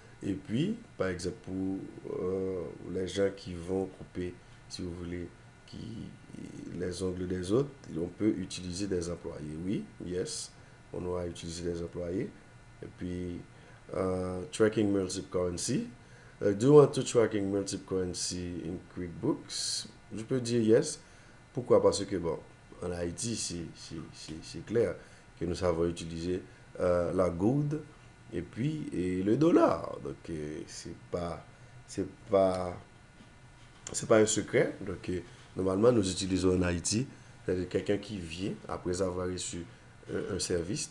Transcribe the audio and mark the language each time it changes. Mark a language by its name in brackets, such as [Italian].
[French] Et puis, par exemple, pour les gens qui vont couper, si vous voulez, les ongles des autres, on peut utiliser des employés. Oui, yes, on va utiliser des employés. Et puis, [English] tracking multiple currency. Do you want to tracking multiple currency in QuickBooks? [French] Je peux dire yes. Pourquoi? Parce que, bon, en Haïti, c'est clair que nous savons utiliser la gourde et puis le dollar. Donc, c'est pas, c'est pas un secret. Donc, normalement, nous utilisons en Haïti, c'est-à-dire quelqu'un qui vient après avoir reçu un service.